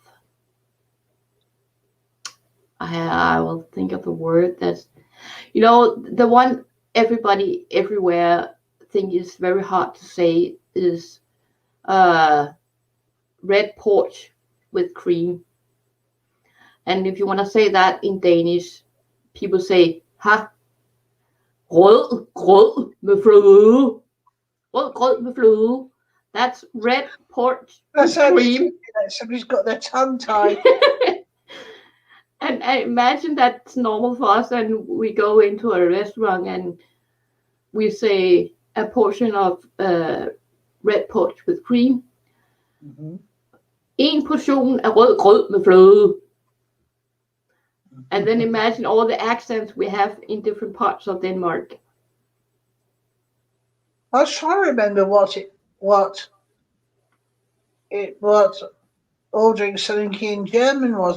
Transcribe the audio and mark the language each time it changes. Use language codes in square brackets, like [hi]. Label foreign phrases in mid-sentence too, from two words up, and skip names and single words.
[en] I will think of a word that's the one everybody everywhere think is very hard to say is uh red porch with cream. And if you want to say that in Danish, people say ha [da] rød grød med fløde. Rød grød med fløde. [en] That's red porch That with sounds cream. tricky. Like somebody's got their tongue tied. And I imagine that's normal for us, and we go into a restaurant and we say a portion of red porch with cream. Hmm. [da] En portion af rød grød med fløde. [en] And then imagine all the accents we have in different parts of Denmark. I was trying to remember what ordering something in German was.